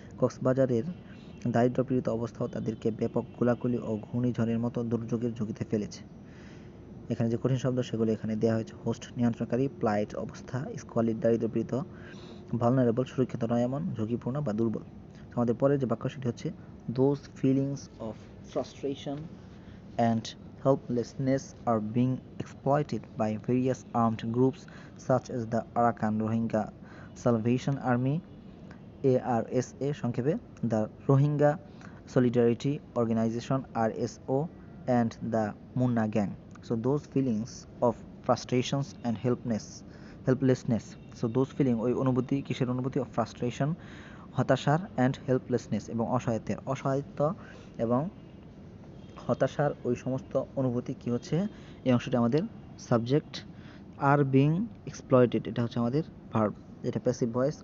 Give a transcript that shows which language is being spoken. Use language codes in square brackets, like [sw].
[bn] কক্সবাজারের দারিদ্র্যপীড়িত অবস্থাও তাদেরকে ব্যাপক গোলাগুলি ও ঘূর্ণিঝড়ের মতো দুর্যোগের ঝুঁকিতে ফেলেছে। এখানে যে কঠিন শব্দ সেগুলো এখানে দেওয়া হয়েছে। হোস্ট নিয়ন্ত্রণকারী, প্লাইট অবস্থা, স্কোয়ালিড দারিদ্র্যপীড়িত, ভালনারেবল সুরক্ষিত নয় এমন, ঝুঁকিপূর্ণ বা দুর্বল। আমাদের পরের যে বাক্য সেটি হচ্ছে [en] Those feelings of frustration and helplessness are being exploited by various armed groups such as the Arakan Rohingya Salvation Army ARSA সংক্ষেপে, the Rohingya Solidarity Organization RSO and the Munna Gang. So those feelings of frustrations and helplessness. So those feeling, [bn] ওই অনুভূতি, কিসের অনুভূতি? [en] of frustration, [bn] হতাশার, [en] and helplessness [bn] এবং অসহায়ত্ব এবং হতাশার ওই সমস্ত অনুভূতি কি হচ্ছে? এই অংশটি আমাদের সাবজেক্ট। আর [en] being exploited, [bn] এটা হচ্ছে আমাদের ভার্ব, এটা প্যাসিভ ভয়েস।